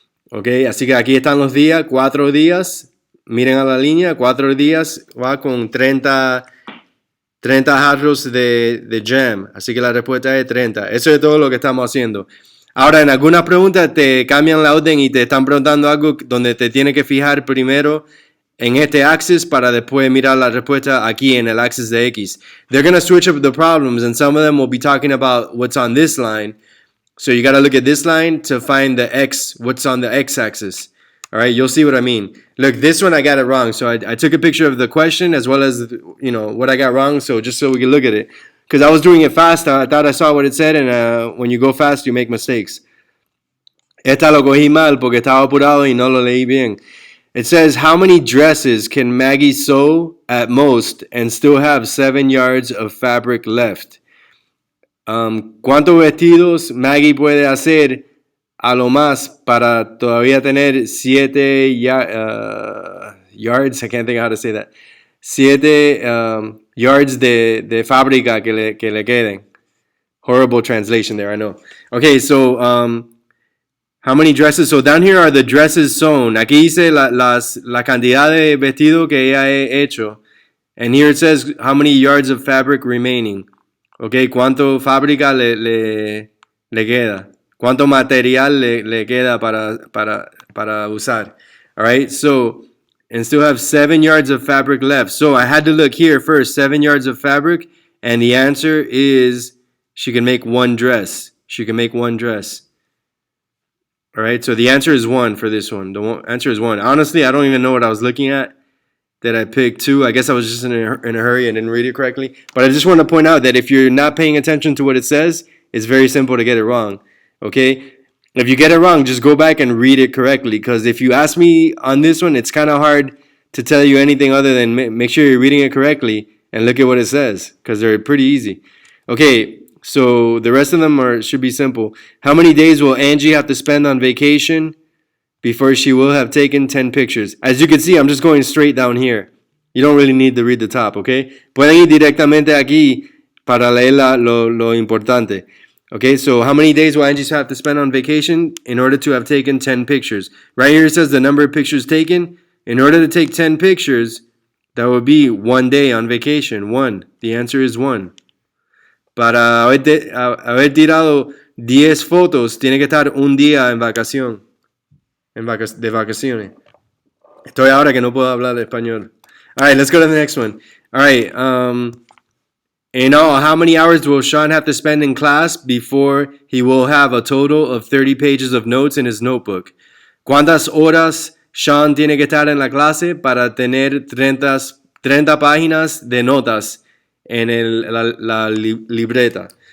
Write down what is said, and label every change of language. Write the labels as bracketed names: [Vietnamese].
[Spanish] Ok, así que aquí están los días, 4 días. Miren a la línea, 4 días va con 30 jarros de jam. Así que la respuesta es 30. Eso es todo lo que estamos haciendo. Ahora, en algunas preguntas te cambian la orden y te están preguntando algo donde te tienes que fijar primero en este axis para después mirar la respuesta aquí en el axis de X. [English] They're going to switch up the problems, and some of them will be talking about what's on this line. So you got to look at this line to find the X, what's on the X axis. All right, you'll see what I mean. Look, this one I got it wrong. So I took a picture of the question as well as, what I got wrong. So just so we can look at it. Because I was doing it fast. I thought I saw what it said. And when you go fast, you make mistakes. [Spanish] Esta lo cogí mal porque estaba apurado y no lo leí bien. [English] It says, how many dresses can Maggie sew at most and still have 7 yards of fabric left? [Spanish] ¿Cuántos vestidos Maggie puede hacer a lo más para todavía tener 7 yards? [English] I can't think of how to say that. [Spanish] 7 yards de fábrica que le queden. [English] Horrible translation there, I know. Okay, so how many dresses? So down here are the dresses sewn. [Spanish] Aquí dice la cantidad de vestido que ella ha hecho. [English] And here it says how many yards of fabric remaining. [Spanish] Okay, ¿cuánto fábrica le queda? ¿Cuánto material le queda para usar? [English] All right, so, and still have 7 yards of fabric left. So I had to look here first, 7 yards of fabric, and the answer is she can make one dress. She can make one dress. All right, so the answer is 1 for this one. The answer is 1. Honestly, I don't even know what I was looking at that I picked 2. I guess I was just in a hurry and didn't read it correctly. But I just want to point out that if you're not paying attention to what it says, it's very simple to get it wrong. Okay? If you get it wrong, just go back and read it correctly. Because if you ask me on this one, it's kind of hard to tell you anything other than make sure you're reading it correctly and look at what it says. Because they're pretty easy. Okay, so the rest of them should be simple. How many days will Angie have to spend on vacation before she will have taken 10 pictures? As you can see, I'm just going straight down here. You don't really need to read the top, okay? [Spanish] Pueden ir directamente aquí para leer lo importante. [English] Okay, so how many days will Angie have to spend on vacation in order to have taken 10 pictures? Right here it says the number of pictures taken. In order to take 10 pictures, that would be 1 day on vacation. 1. The answer is 1. [Spanish] Para haber tirado 10 fotos, tiene que estar un día en vacación. De vacaciones. Estoy ahora que no puedo hablar español. [English] All right, let's go to the next one. All right, In all, how many hours will Sean have to spend in class before he will have a total of 30 pages of notes in his notebook? [Spanish] ¿Cuántas horas Sean tiene que estar en la clase para tener 30 páginas de notas en la libreta?